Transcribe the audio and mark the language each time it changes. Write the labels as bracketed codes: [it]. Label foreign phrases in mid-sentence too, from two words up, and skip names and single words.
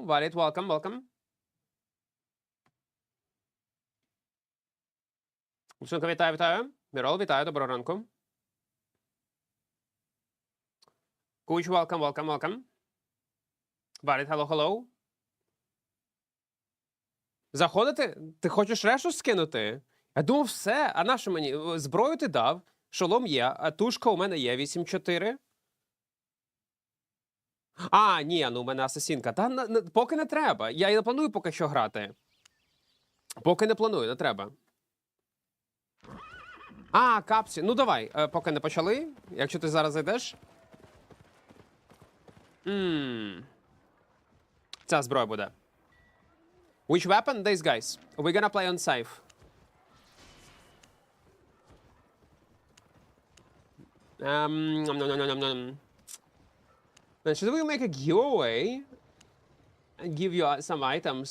[en] Varit, welcome, welcome. [uk] Усунка, вітаю, вітаю. Мирол, вітаю, доброго ранку. Куч, [en] welcome, welcome, welcome. Varit, hello, hello. [uk] Заходити? Ти хочеш решту скинути? Я думав, все. А на що мені? Зброю ти дав, шолом є, а тушка у мене є 8-4. А, ні, ну у мене асасінка. Та поки не треба. Я і не планую поки що грати. Поки не планую, не треба. А, капсі. Ну давай, поки не почали. Якщо ти зараз зайдеш. Ця зброя буде. [en] Which weapon? These guys. We're gonna play on safe. Then should we make a giveaway and give you some items?